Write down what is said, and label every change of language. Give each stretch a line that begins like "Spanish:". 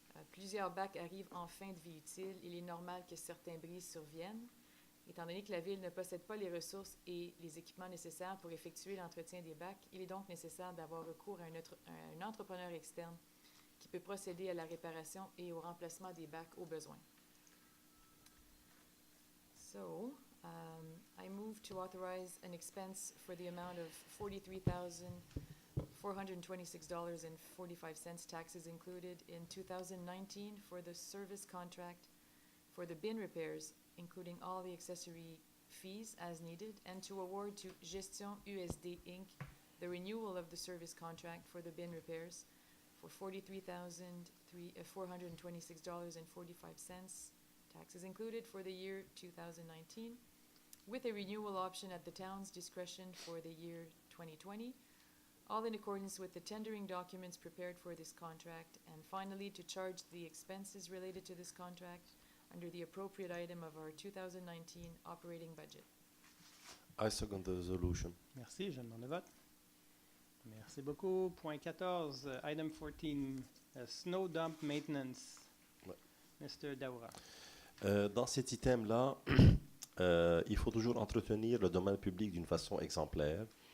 French: Plusieurs bacs arrivent en fin de vie utile. Il est normal que certains bris surviennent. Étant donné que la Ville ne possède pas les ressources et les équipements nécessaires pour effectuer l'entretien des bacs, il est donc nécessaire d'avoir recours à un entrepreneur externe qui peut procéder à la réparation et au remplacement des bacs au besoin.
English: So, I move to authorize an expense for the amount of $43,426.45, taxes included, in 2019 for the service contract for the bin repairs, including all the accessory fees as needed, and to award to Gestion USD Inc. the renewal of the service contract for the bin repairs for $43,426.45, taxes included, for the year 2019, with a renewal option at the town's discretion for the year 2020, all in accordance with the tendering documents prepared for this contract, and finally, to charge the expenses related to this contract under the appropriate item of our 2019 operating budget. I second the resolution.
French: Merci, je demande le vote. Merci beaucoup. Point 14,
English: item 14, snow dump maintenance.
French: Ouais.
English: Mr. Daoura.
French: Dans cet item-là, il faut toujours entretenir le domaine public d'une façon exemplaire.